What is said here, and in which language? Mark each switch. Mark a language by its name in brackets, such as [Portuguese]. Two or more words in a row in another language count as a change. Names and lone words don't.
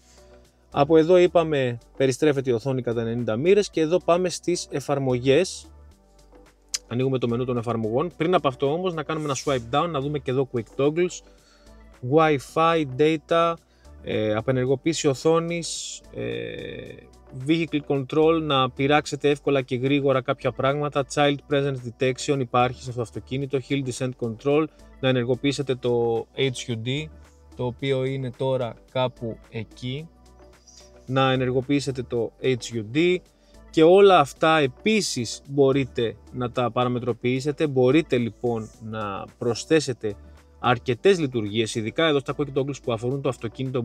[Greek] Από εδώ είπαμε περιστρέφεται η οθόνη κατά 90 μοίρες και εδώ πάμε στις εφαρμογές. Ανοίγουμε το μενού των εφαρμογών. Πριν από αυτό όμως να κάνουμε ένα [English] swipe down, [Greek] να δούμε και εδώ [English] quick toggles, Wi-Fi, data, [Greek] απενεργοποίηση οθόνης, [English] vehicle control, [Greek] να πειράξετε εύκολα και γρήγορα κάποια πράγματα, [English] child presence detection [Greek] υπάρχει σε αυτό το αυτοκίνητο, [English] hill descent control, [Greek] να ενεργοποιήσετε το HUD, το οποίο είναι τώρα κάπου εκεί, να ενεργοποιήσετε το HUD και όλα αυτά επίσης μπορείτε να τα παραμετροποιήσετε. Μπορείτε λοιπόν να προσθέσετε αρκετές λειτουργίες, ειδικά εδώ στα [English] quick toggles [Greek] που αφορούν το αυτοκίνητο.